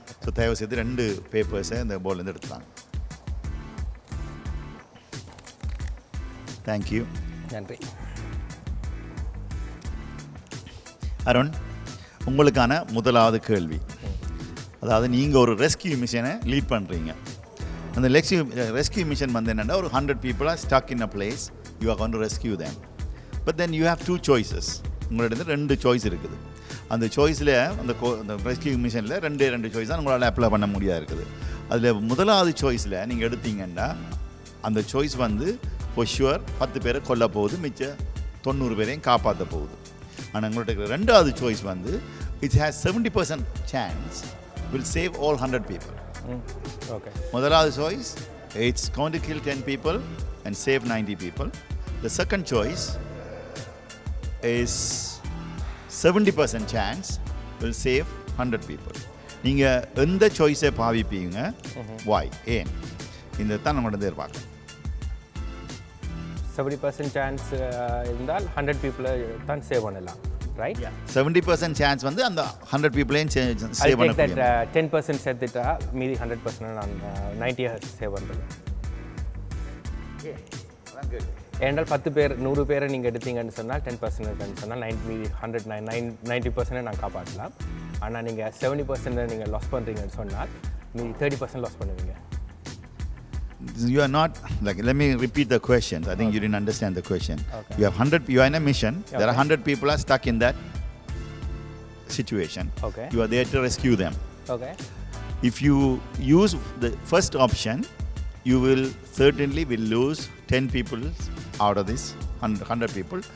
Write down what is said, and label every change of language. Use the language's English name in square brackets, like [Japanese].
[Tamil] So தயவு செய்து 2 பேப்பர்ஸை இந்த போர்ட்லேருந்து எடுத்துட்டாங்க. தேங்க்யூ. நன்றி. அருண், உங்களுக்கான முதலாவது கேள்வி. அதாவது நீங்கள் ஒரு ரெஸ்கியூ மிஷனை லீட் பண்ணுறீங்க. அந்த ரெஸ்கியூ மிஷன் வந்து என்னென்னா ஒரு [English] 100 people are stuck in a place, you are going to rescue them. But then you have 2 choices. [Tamil] உங்களிடம் 2 சாய்ஸ் இருக்குது. அந்த சாய்ஸில் அந்த ரெஸ்கியூ மிஷனில் 2 சாய்ஸ் தான் உங்களால் அப்ளை பண்ண முடியாது இருக்குது. அதில் முதலாவது சாய்ஸில் நீங்கள் எடுத்தீங்கன்னா அந்த சாய்ஸ் வந்து [English] for sure [Tamil] 10 பேரை கொல்ல போகுது, மிச்சம் 90 பேரையும் காப்பாற்ற போகுது. ஆனால் உங்கள்கிட்ட ரெண்டாவது சாய்ஸ் வந்து [English] It has 70% chance will save all 100 people. Okay. முதலாவது choice, it's going to kill 10 people and save 90 people. The second choice is 70% chance will save 100 people. [Tamil] நீங்கள் எந்த சாய்ஸை பாவிப்பீங்க? [English] why? [Tamil] ஏன்? இந்த தான் நம்மளோட எதிர்பார்க்க. 70% சான்ஸ் இருந்தால் 100 people தான் சேவ் பண்ணலாம், ரைட்? 70% chance வந்து அந்த 100 people-ஐயும் [English] I [Tamil] சேவ் பண்ண [English] take that [Tamil] முடியும். 10% சேர்த்துட்டா மீதி 100% நான் 90 சேவ் பண்ணுறேன். ஏன்னால் 10 பேர் 100 பேரை நீங்கள் எடுத்தீங்கன்னு சொன்னால் 10% சொன்னால் 90% நான் காப்பாற்றலாம். ஆனால் நீங்கள் 70% நீங்கள் லாஸ் பண்ணுறீங்கன்னு சொன்னால் மீதி 30% லாஸ் பண்ணுவீங்க. [English] You are not, like, let me repeat the question. I think you didn't understand the question. Okay. You have 100, you are in a mission. Okay. There are 100 people are stuck in that situation. Okay. You are there to rescue them. Okay. If you use the first option, you will certainly lose 10 people out of this 100 people.